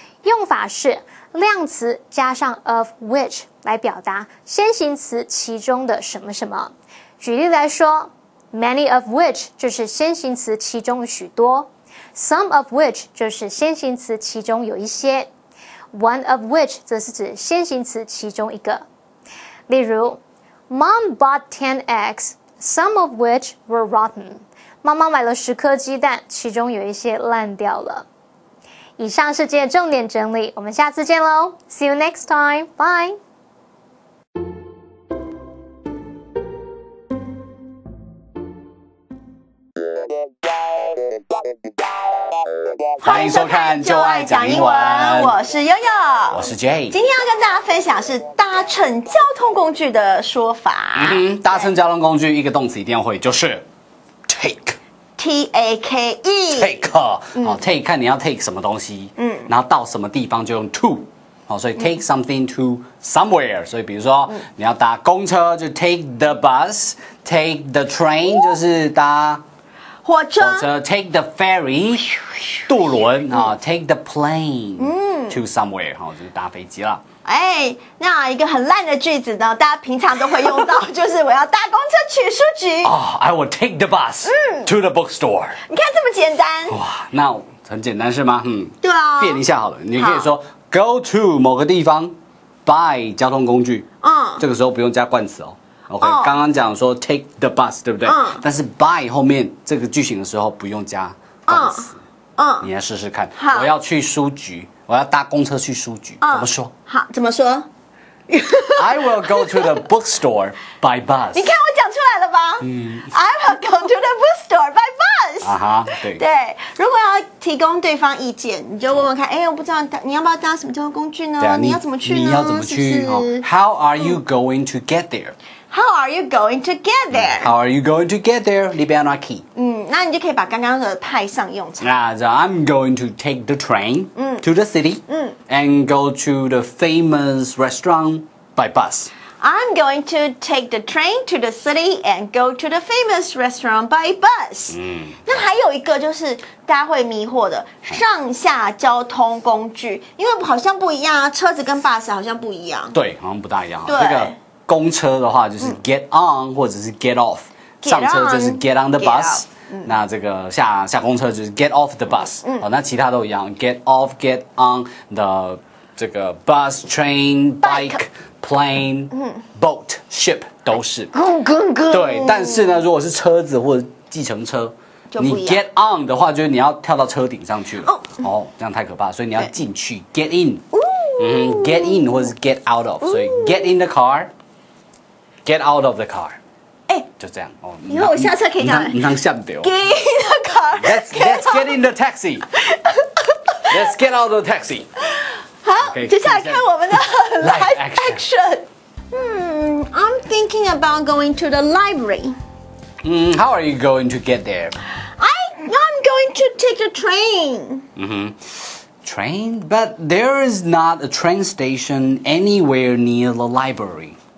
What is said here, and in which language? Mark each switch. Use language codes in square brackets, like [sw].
[zh] 用法是量词加上 of which 来表达先行词其中的什么什么。举例来说，Many of which 就是先行词其中许多 ，some of which 就是先行词其中有一些 ，one of which 则是指先行词其中一个。 [en] 例如，Mom bought 10 eggs, some of which were rotten。 [zh] 妈妈买了10颗鸡蛋，其中有一些烂掉了。以上是今天的重点整理，我们下次见喽 ！ See you next time, bye。欢迎收看就爱讲英文，我是悠悠，我是 Jay。今天要跟大家分享是搭乘交通工具的说法。搭乘交通工具一个动词一定要会，就是 take。take， 好，take 看你要 take 什么东西，然后到什么地方就用 to， 好，所以 take something to somewhere。所以比如说你要搭公车就 take the bus，take the train 就是搭火车 take the ferry 渡轮啊 take the plane to somewhere 好，就是搭飞机了。哎，那一个很烂的句子呢，大家平常都会用到，就是我要搭公车去书局。 [en] I will take the bus to the bookstore。 [zh] 你看这么简单，哇，那很简单是吗？对啊，变一下好了，你可以说 go to 某个地方 by 交通工具，这个时候不用加冠词哦。 OK， 刚刚讲说 take the bus，对不对？但是 by 后面这个句型的时候不用加冠词。你来试试看。我要去书局，我要搭公车去书局，怎么说？好，怎么说？ [en] I will go to the bookstore by bus. 你看我讲出来了吧？ I will go to the bookstore by bus. [zh] 啊哈，对。对，如果要提供对方意见，你就问问看，哎，我不知道你要不要搭什么交通工具呢？你要怎么去呢？你要怎么去？是不是 [en] How are you going to get there? How are you going to get there? How are you going to get there? [zh] 你不要拿 key. 那你就可以把刚刚的派上用场。 [en] 那 I'm going to take the train to the city and go to the famous restaurant by bus. I'm going to take the train to the city and go to the famous restaurant by bus. [zh] 那还有一个就是大家会迷惑的上下交通工具，因为好像不一样啊，车子跟 bus 好像不一样。对，好像不大一样。对这个公车的话就是 get on 或者是 get off， 上车就是 get on the bus。那这个下公车就是 get off the bus。那其他都一样 ， get off, get on the 这个 bus, train, bike, plane, boat, ship 都是。对，但是呢，如果是车子或者计程车，你 get on 的话，就是你要跳到车顶上去了。哦，这样太可怕，所以你要进去 get in。get in 或者是 get out of， 所以 get in the car。 Get out of the car，就这样哦。以后我下车可以讲，你当下不掉。 [en] Get in the car. Let's get in the taxi. Let's get out of the taxi. [zh] 好，接下来看我们的 live [en] action. I'm thinking about going to the library. How are you going to get there? I'm going to take the train. Train? But there is not a train station anywhere near the library.